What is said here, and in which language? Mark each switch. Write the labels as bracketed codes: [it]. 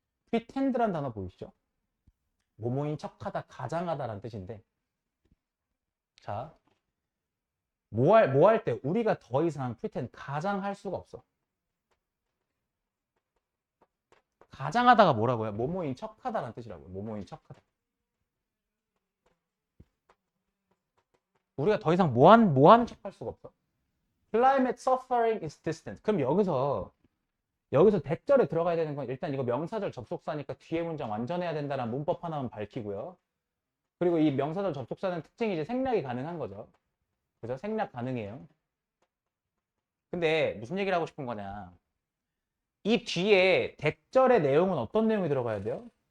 [ko] pretend란 단어 보이시죠? 모모인 척하다, 가장하다라는 뜻인데, 자, 뭐 할 때 우리가 더 이상 pretend 가장할 수가 없어. 가장하다가 뭐라고요? 모모인 척하다라는 뜻이라고요. 모모인 척하다. 우리가 더 이상 뭐한 척할 수가 없어. [en] Climate suffering is distant. [ko] 그럼 여기서 대절에 들어가야 되는 건 일단 이거 명사절 접속사니까 뒤에 문장 완전해야 된다는 문법 하나만 밝히고요. 그리고 이 명사절 접속사는 특징이 이제 생략이 가능한 거죠. 그죠? 생략 가능해요. 근데 무슨 얘기를 하고 싶은 거냐. 이 뒤에 대절의 내용은 어떤 내용이 들어가야 돼요?